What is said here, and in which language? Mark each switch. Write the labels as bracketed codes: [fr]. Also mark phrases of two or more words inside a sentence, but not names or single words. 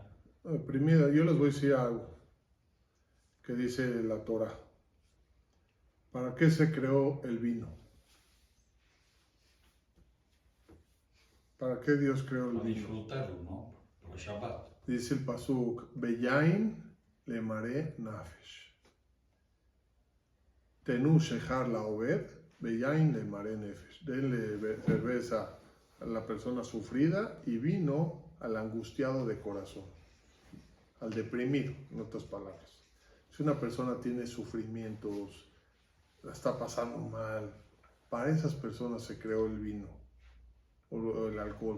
[es] Primero, yo les voy a decir algo que dice la Torah. ¿Para qué se creó el vino? ¿Para qué Dios creó el Para vino? disfrutarlo, ¿no? Por el Shabbat. Dice el pasuk, [he] ויין למרי נפש. תנו שכר לאובד ויין למרי נפש. [es] Denle cerveza a la persona sufrida y vino al angustiado de corazón, al deprimido, en otras palabras. Si una persona tiene sufrimientos, la está pasando mal, para esas personas se creó el vino o el alcohol.